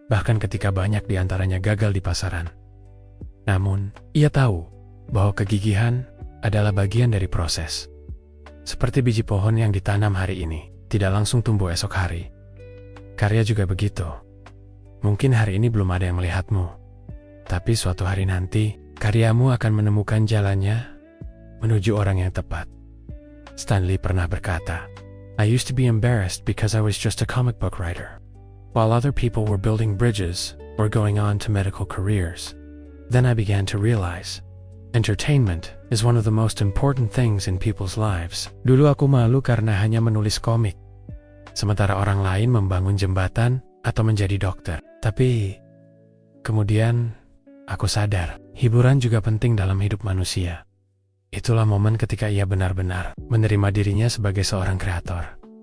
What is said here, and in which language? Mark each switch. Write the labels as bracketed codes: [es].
[id] Bahkan ketika banyak di antaranya gagal di pasaran. Namun, ia tahu bahwa kegigihan adalah bagian dari proses. Seperti biji pohon yang ditanam hari ini, tidak langsung tumbuh esok hari. Karya juga begitu. Mungkin hari ini belum ada yang melihatmu, tapi suatu hari nanti, karyamu akan menemukan jalannya menuju orang yang tepat. Stan Lee pernah berkata, [en] I used to be embarrassed because I was just a comic book writer, while other people were building bridges or going on to medical careers. Then I began to realize, entertainment is one of the most important things in people's lives. [id] Dulu aku malu karena hanya menulis komik, sementara orang lain membangun jembatan atau menjadi dokter. Tapi, kemudian aku sadar, hiburan juga penting dalam hidup manusia. Itulah momen ketika ia benar-benar menerima dirinya sebagai seorang kreator.